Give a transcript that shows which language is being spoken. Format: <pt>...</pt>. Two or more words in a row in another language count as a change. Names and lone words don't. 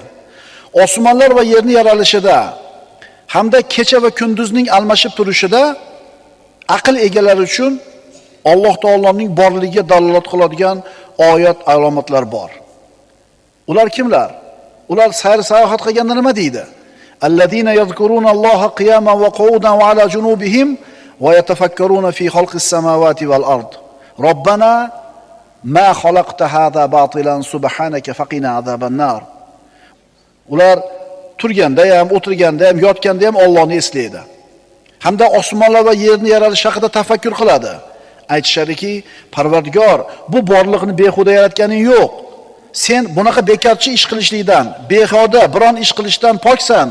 <uz>Osmonlar va yerning yaralishida hamda kecha va kunduzning almashib turishida aql egalari uchun Alloh taoloning borligiga dalolat qiladigan oyat alomatlar bor. Ular kimlar? Ular sayr sayohat qilganda nima deydi?</uz> <ar>الذين يذكرون الله قياما وقعودا وعلى جنوبهم ويتفكرون في خلق السماوات والأرض. ربنا ما خلقت هذا باطلا سبحانك فقنا عذاب النار.</ar> <uz>Ular turganda ham, o'tirganda ham, yotganda ham Allohni eslaydi. Hamda osmonlar va yerni yaralish haqida tafakkur qiladi. Aytishadiki, Parvardigor, bu borliqni behuda yaratganing yo'q. Sen bunaqa bekarchi ish qilishlikdan, behuda biron ish qilishdan poksan.</uz>